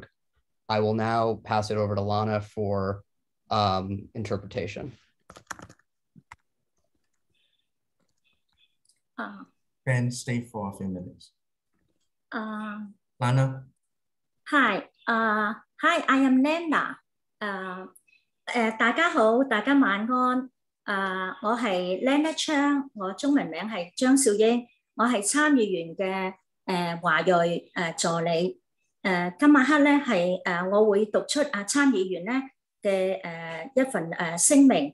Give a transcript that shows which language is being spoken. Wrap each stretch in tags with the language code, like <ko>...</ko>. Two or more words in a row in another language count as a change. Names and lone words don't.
<en>I will now pass it over to Lana for interpretation. Ben, stay for a few minutes. Lana? Hi, I am Nana.</en> <yue>大家好，大家晚安。我係 Lana Chang， 我中文名係張少英，我係參議員嘅華裔助理。今晚黑咧係我會讀出參議員咧嘅一份聲明。</yue>